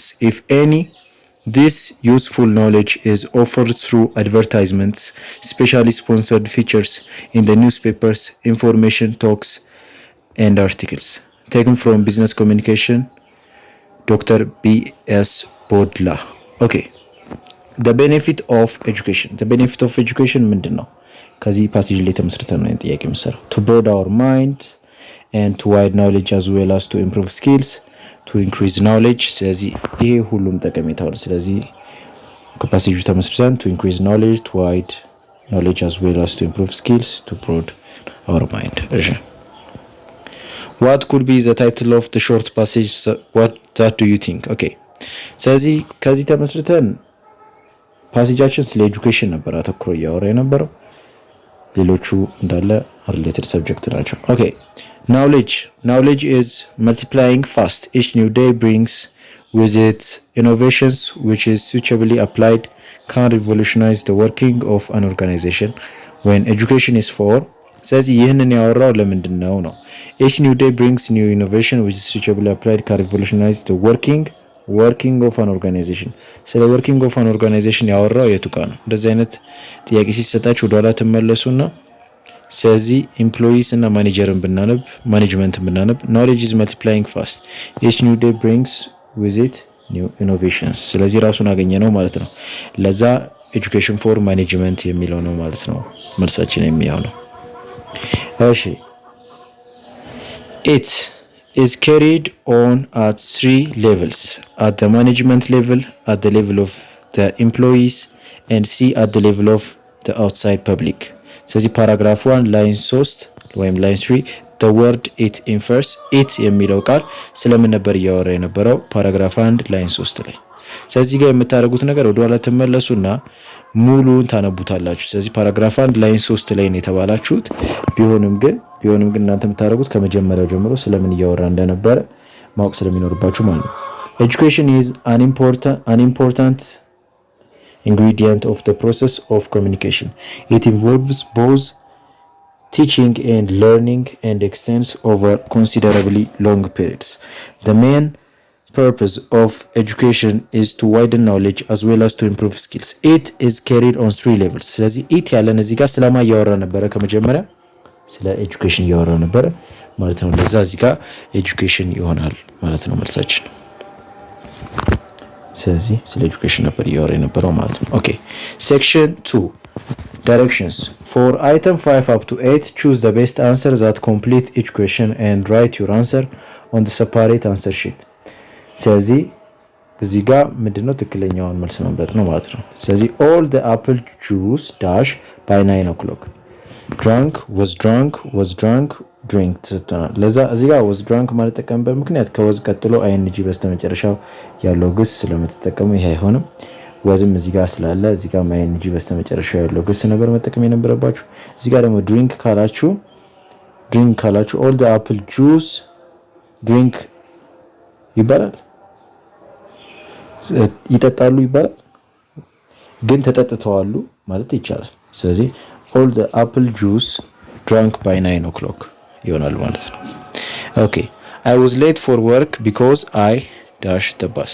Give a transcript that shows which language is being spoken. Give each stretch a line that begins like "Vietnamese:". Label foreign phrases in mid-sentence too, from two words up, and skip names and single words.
English: If any, this useful knowledge is offered through advertisements, specially sponsored features in the newspapers, information talks, and articles. Taken from Business Communication, Dr. B.S. Bodla. Okay. The benefit of education. The benefit of education
Amharic: ምንድን ነው? ከዚህ ፓሴጅ ላይ ተመስርተን ነው ጥያቄ የምሰራው።
English: To broaden our mind and to widen knowledge as well as to improve skills, to increase knowledge.
Amharic: ስለዚህ ይሄ ሁሉም ጠቀሜታው ነው። ስለዚህ ከፓሴጁ ተመስርተን
English: to increase knowledge, to widen knowledge as well as to improve skills, to broaden our mind. እሺ What could be the title of the short passage? What do you think?
Amharic: Okay. ስለዚህ ከዚህ ተመስርተን ፓሴጃችን ስለ ኤጁኬሽን ነበር አተኩሮ ያወራ የነበረው። ሌሎቹ እንዳለ
English: related subject
Amharic: ናቸው። ኦኬ
English: knowledge is multiplying fast. Each new day brings with it innovations which is suitably applied can revolutionize the working of an organization when education is for.
Amharic: ስለዚህ ይህንን ያወራው ለምንድነው ነው?
English: Each new day brings new innovation which is suitably applied can revolutionize the working of an organization.
Amharic: ስለ
English: working of an organization
Amharic: ያወራው የቱ ጋር ነው? እንደዚህ አይነት ጥያቄ ሲሰጣችሁ ወደ ኋላ ተመለሱና ስለዚህ ኤምፕሎይስ እና ማኔጅመንትን ብናነብ
English: knowledge is multiplying fast. Each new day brings with it new innovations.
Amharic: ስለዚህ ራሱን አገኘ ነው ማለት ነው። ለዛ
English: education for management
Amharic: የሚለው ነው ማለት ነው መልሳችን የሚሆነው። እሺ
English: it is carried on at 3 levels: at the management level, at the level of the employees, and C at the level of the outside public. ስለዚህ paragraph 1 line 3 ወይም line 3 the word it infers.
Amharic: it የሚለው ቃል ስለምን ነበር ያወራ የነበረው? ፓራግራፍ 1 ላይን 3 ላይ። ስለዚህ ጋር የምታደርጉት ነገር ወደ ኋላ ተመለሱና ሙሉን ታነቡታላችሁ። ስለዚህ ፓራግራፍ 1 ላይን 3 ላይ ነው የተባላችሁት። ቢሆንም ግን እናንተ የምታደርጉት ከመጀመሪያው ጀምሮ ስለምን ያወራ እንደነበረ ማወቅ ስለሚኖርባችሁ ማለት ነው። Education is an important ingredient of the process of communication.
English: It involves both teaching and learning and extends over considerably long periods. The main purpose of education is to widen knowledge as well as to improve skills. It is carried on 3 levels.
Amharic: ስለዚህ it ያለን እዚህ ጋር ስለማ ያወራ ነበረ ከመጀመሪያ ስለ ኤጁኬሽን ያወራ ነበረ ማለት ነው። ለዛ እዚህ ጋር ኤጁኬሽን ይሆናል ማለት ነው መልሳችን። ስለዚህ ስለ ኤጁኬሽን ነበር ያወራ የነበረው ማለት ነው። ኦኬ
English: section 2 directions. For item 5 up to 8 choose the best answer that complete each question and write your answer on the separate answer sheet.
Amharic: ስለዚህ እዚህ ጋር ምንድነው ትክክለኛውን መልስ መምረጥ ነው ማለት ነው። ስለዚህ
English: all the apple juice dash by 9 o'clock. drunk was drunk drink.
Amharic: ለዛ እዚህ ጋር
English: was drunk
Amharic: ማለት ተጠቀምበት ምክንያት ከወዝ ቀጥሎ ing በስተመጨረሻው ያለው ግስ ስለምትጠቀሙ ይሄ አይሆንም። ወዝም እዚህ ጋር ስላለ እዚህ ጋር ing በስተመጨረሻው ያለው ግስ ነበር መጠቀም የነበረባችሁ። እዚህ ጋር ደግሞ drink ካላችሁ
English: all the apple juice drink
Amharic: ይባላል። ይጠጣሉ ይባላል፣ ግን ተጠጥተዋሉ ማለት ይቻላል። ስለዚህ
English: all the apple juice drank by 9 o'clock
Amharic: ይሆናል ማለት ነው። ኦኬ
English: I was late for work because I dash the bus.